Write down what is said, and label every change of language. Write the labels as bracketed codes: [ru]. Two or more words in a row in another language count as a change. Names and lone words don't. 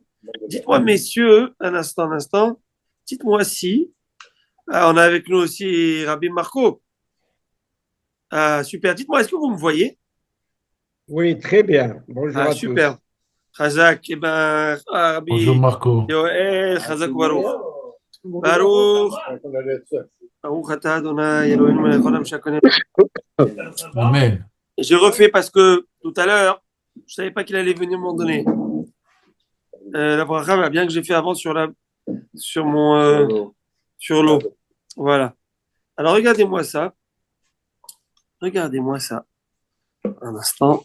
[fr] Dites-moi, messieurs, un instant. Dites-moi si. On a avec nous aussi Rabbi Marco. Super. Dites-moi, est-ce que vous me voyez? Oui, très bien. Bonjour à super. tous. [he] חזק, רבי [fr] Bonjour Marco. [he] יואל, חזק ברוך. ברוך. ברוך אתה אדוני אלוהינו מלך העולם שקונה. Amen. [fr] J'ai refait parce que tout à l'heure, je ne savais pas qu'il allait venir m'en donner. La bracha, bien que j'ai fait avant sur l'eau. Voilà. Alors, regardez-moi ça. Un instant.